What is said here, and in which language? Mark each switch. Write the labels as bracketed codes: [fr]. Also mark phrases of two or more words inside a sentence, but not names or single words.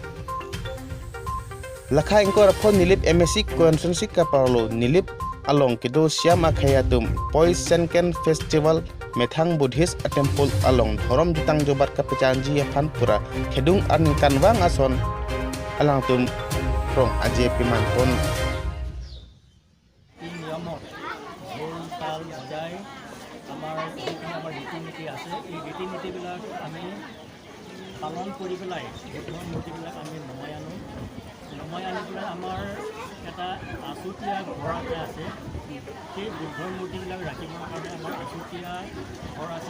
[mjw] Lakha engkor pon nilip MSC konsensi kaparlo nilip along kido siam akai atum poi senken festival methang [en] Buddhist temple [mjw] along thorom jutang jobat kapecanji fan pura kedung arningkan wang ason alang tum rong ajay piman pon [as] আমাৰ ৰীতি-নীতি আছে এই ৰীতি-নীতিবিলাক আমি পালন কৰি পেলাই বুদ্ধৰ মূৰ্তিবিলাক আমি নমাই আনি পেলাই আমাৰ এটা আছুতীয়া ঘৰ এটা আছে সেই বুদ্ধৰ মূৰ্তিবিলাক ৰাখিবৰ কাৰণে আমাৰ আছুতীয়া ঘৰ আছে